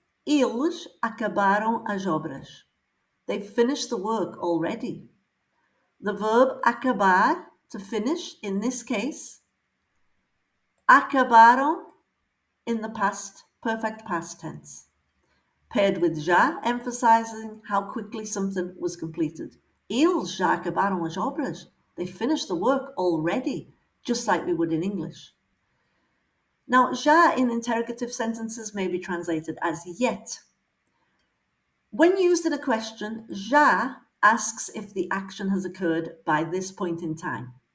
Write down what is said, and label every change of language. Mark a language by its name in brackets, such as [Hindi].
[Portuguese] Eles acabaram as obras. [English] They finished the work already. The verb acabar, to finish, in this case, acabaram in the past, perfect past tense. paired with já, emphasizing how quickly something was completed. [Portuguese] Eles já acabaram as obras. [English] They finished the work already, just like we would in English. Now, já in interrogative sentences may be translated as yet. When used in a question, já asks if the action has occurred by this point in time.